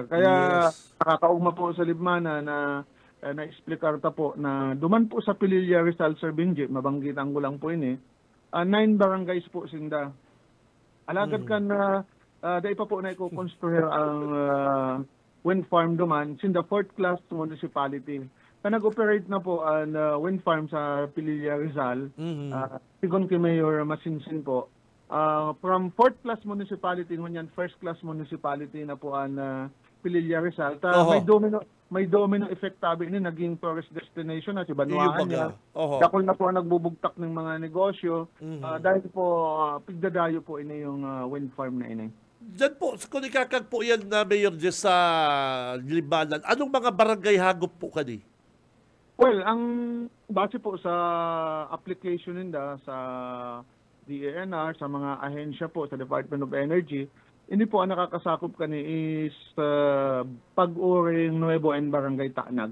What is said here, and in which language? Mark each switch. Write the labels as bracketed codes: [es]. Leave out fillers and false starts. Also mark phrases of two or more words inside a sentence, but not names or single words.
[bik] Kaya nakakaugma po sa Libmana na na-explicar ta po na duman po sa Pililla Rizal, Sir Benji, mabanggitan ko lang po ini, 9 barangays po sinda. Alagad ka na, dahil pa po na i-construir ang wind farm duman, sinda [en] 4th class municipality. [bik] Nag-operate na po ang wind farm sa Pililla Rizal, sigon kay Mayor Masinsin po. [en] From 4th class municipality, [bik] ngunyan [en] 1st class municipality [bik] na po ang Pililla Rizal. May [en] domino effect [bik] tabi ni naging [en] tourist destination [bik] na si Banwaan niya. Dakol na po ang nagbubugtak ng mga negosyo. Dahil po pigdadayo po ini yung wind farm na ini. Diyan po, kung ikakag po yan na Mayor Jess sa Libanan, anong mga barangay hagop po kani? Well, ang base po sa application ninda sa DENR, sa mga ahensya po sa Department of Energy, hindi po ang nakakasakop kani is Pag-uring Nuevo and Barangay Tanag.